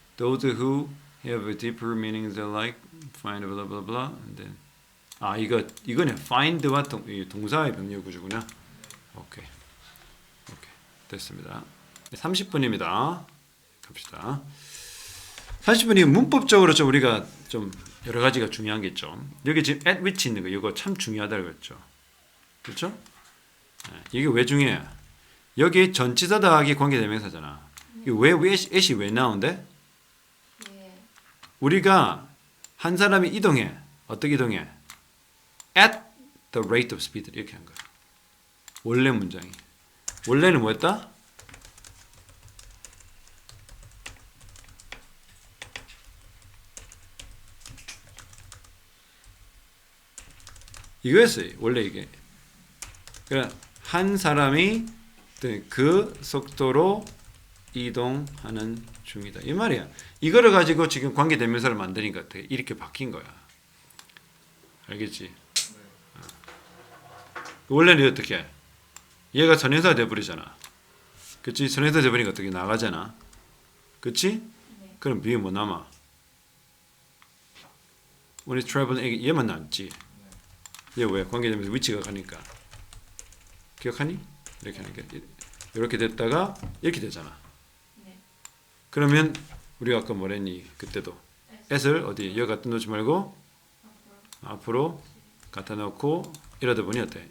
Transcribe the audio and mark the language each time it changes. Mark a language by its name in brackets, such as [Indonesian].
[English] Those who have a deeper meaning in their life find blah blah blah, and then [Korean] 이거네. find와 동사의 병렬 구조구나. 오케이. 됐습니다. 30분입니다. 갑시다. 30분이 문법적으로 좀 우리가 좀 여러 가지가 중요한 게 있죠. 여기 지금 at which 있는 거 이거 참 중요하다고 그랬죠. 그렇죠? 이게 왜 중요해? 여기 전치사 더하기 관계대명사잖아. 왜 at이 왜 나온대? 우리가 한 사람이 이동해. 어떻게 이동해? [English] at the rate of speed [Korean] 이렇게 한 거야. 원래 문장이. 원래는 뭐였다? 이거였어요. 원래 이게. 그러니까 한 사람이 그 속도로 이동하는 중이다. 이 말이야. 이거를 가지고 지금 관계대명사를 만드니까 이렇게 바뀐 거야. 알겠지? 원래는 어떻게 해? 얘가 선행사가 돼버리잖아. 그치? 선행사 돼버리니까 어떻게 나가잖아. 그치? 네. 그럼 뒤에 뭐 남아? [English] When it's traveling, [Korean] 얘만 남지. 얘 왜? 관계되면서 위치가 가니까. 기억하니? 이렇게 하는 게. 이렇게 됐다가 이렇게 되잖아. 네. 그러면 우리가 아까 뭐랬니? 그때도 s를 어디? 여기 갖다 놓지 말고 앞으로 갖다 놓고 이러다 보니 어때?